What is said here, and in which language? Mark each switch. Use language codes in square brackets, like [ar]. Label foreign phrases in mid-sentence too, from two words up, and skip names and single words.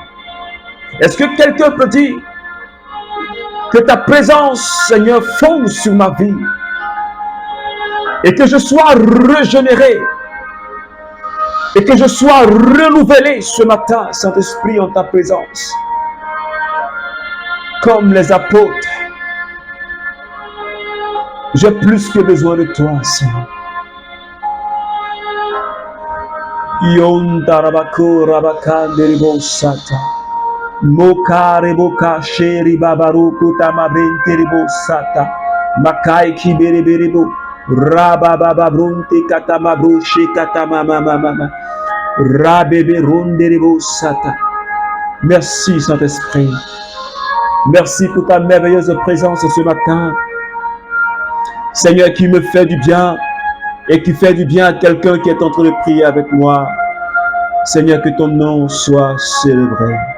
[fr] Est-ce que quelqu'un peut dire, que ta présence, Seigneur, fonde sur ma vie et que je sois régénéré et que je sois renouvelé ce matin, Saint-Esprit, en ta présence. Comme les apôtres, j'ai plus que besoin de toi, Seigneur. Yondarabako Rabakanderebo Sata. Mokareboka Sheri Babaruku Tamabrenterebo Sata. Makai Kiberebo. Rabababrunte Katamabruche Katamamamama. Rabebe Ronderebo Sata. Merci, Saint-Esprit. Merci pour ta merveilleuse présence ce matin. Seigneur, qui me fait du bien et qui fait du bien à quelqu'un qui est en train de prier avec moi. Seigneur, que ton nom soit célébré.